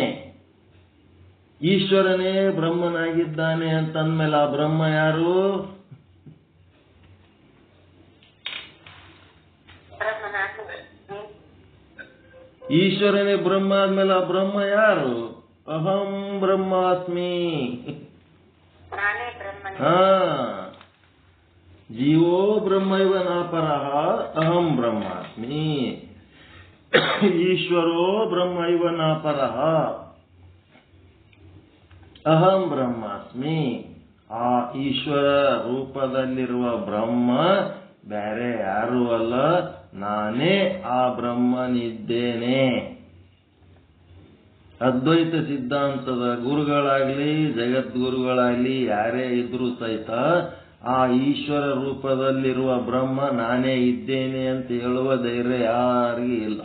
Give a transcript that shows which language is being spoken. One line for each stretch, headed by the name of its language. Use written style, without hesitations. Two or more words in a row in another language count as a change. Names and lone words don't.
Kannada: ಈಶ್ವರನೇ ಬ್ರಹ್ಮನಾಗಿದ್ದಾನೆ ಅಂತಂದ್ಮೇಲೆ ಆ ಬ್ರಹ್ಮ ಯಾರು? ಈಶ್ವರನೇ ಬ್ರಹ್ಮ ಆದ್ಮೇಲೆ ಆ ಬ್ರಹ್ಮ ಯಾರು?
Sanskrit: ಅಹಂ ಬ್ರಹ್ಮಾಸ್ಮಿ. ಹಾ, ಜೀವೋ ಬ್ರಹ್ಮ ಇವ ನಾಪರಹ ಅಹಂ ಬ್ರಹ್ಮಾಸ್ಮಿ. ಈಶ್ವರೋ ಬ್ರಹ್ಮ ಇವ ನಾಪರಹ ಅಹಂ ಬ್ರಹ್ಮಾಸ್ಮಿ.
Kannada: ಆ ಈಶ್ವರ ರೂಪದಲ್ಲಿರುವ ಬ್ರಹ್ಮ ಬೇರೆ ಯಾರೂ ಅಲ್ಲ, ನಾನೇ ಆ ಬ್ರಹ್ಮನಿದ್ದೇನೆ. ಅದ್ವೈತ ಸಿದ್ಧಾಂತದ ಗುರುಗಳಾಗ್ಲಿ ಜಗದ್ಗುರುಗಳಾಗ್ಲಿ ಯಾರೇ ಇದ್ರೂ ಸಹಿತ ಆ ಈಶ್ವರ ರೂಪದಲ್ಲಿರುವ ಬ್ರಹ್ಮ ನಾನೇ ಇದ್ದೇನೆ ಅಂತ ಹೇಳುವ ಧೈರ್ಯ ಯಾರಿಗೂ ಇಲ್ಲ.